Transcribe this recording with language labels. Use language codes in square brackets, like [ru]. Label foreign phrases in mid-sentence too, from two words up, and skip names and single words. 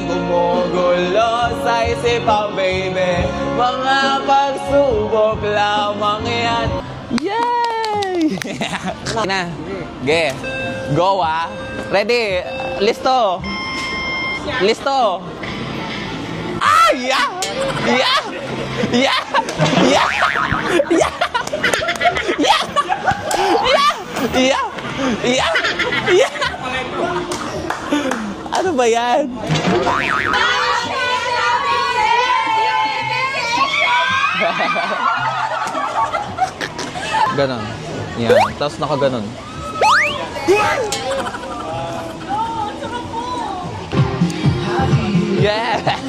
[tl] Gumugulo sa isipang, baby. Mga pagsubok lamang yan. Yay! Na, ge. Go ah. Ready? Listo. Listo. [en] Ah, yeah! Yeah! Yeah! Yeah! Yeah! Yeah! Yeah! Yeah! Yeah! Yeah! [tl] Ano ba yan? Ganon. Yan. Tapos nakaganon. [en] Yeah!